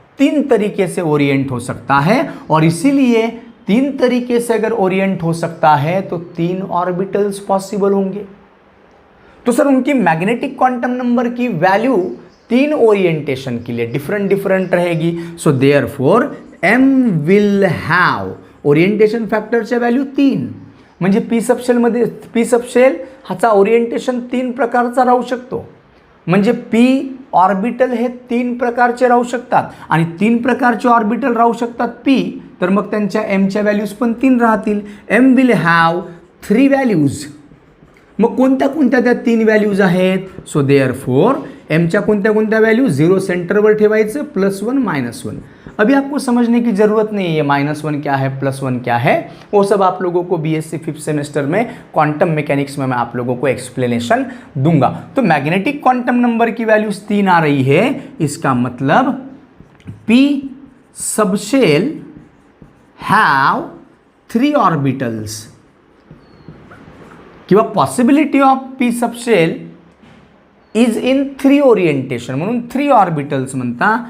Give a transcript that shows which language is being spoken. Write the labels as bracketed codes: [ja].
[hi] 3 तरीके से ओरिएंट हो सकता है, और इसीलिए 3 तरीके से अगर ओरिएंट हो सकता है तो 3 ऑर्बिटल्स पॉसिबल होंगे। तो सर उनकी मैग्नेटिक क्वांटम नंबर की वैल्यू 3 ओरिएंटेशन के लिए डिफरेंट रहेगी। [en] so therefore m will have [mr] orientation फॅक्टरच्या व्हॅल्यू 3, म्हणजे पी सबशेल ह्याचा ओरिएंटेशन 3 प्रकारचा राहू शकतो। म्हणजे पी ऑर्बिटल हे 3 प्रकारचे राहू शकतात, आणि 3 प्रकारचे ऑर्बिटल राहू शकतात पी, तर मग त्यांच्या एमच्या व्हॅल्यूज पण 3 राहतील। [en] M will have 3 values. [mr] मग कोणत्या कोणत्या त्या 3 व्हॅल्यूज आहेत, सो देयरफॉर एमच्या कोणत्या कोणत्या वैल्यू 0 सेंटरवर ठेवायचं, +1 -1। [hi] अभी आपको समझने की ज़रूरत नहीं है ये -1 क्या है +1 क्या है, वो सब आप लोगों को बीएससी 5th सेमेस्टर में क्वांटम मैकेनिक्स में मैं आप लोगों को एक्सप्लेनेशन दूंगा। तो मैग्नेटिक क्वांटम नंबर की वैल्यूज 3 आ रही है, इसका मतलब पी सबशेल हैव 3 ऑर्बिटल्स, किंवा [en] possibility of p subshell is in 3 orientation, [mr] म्हणून 3 ऑर्बिटल्स म्हणता।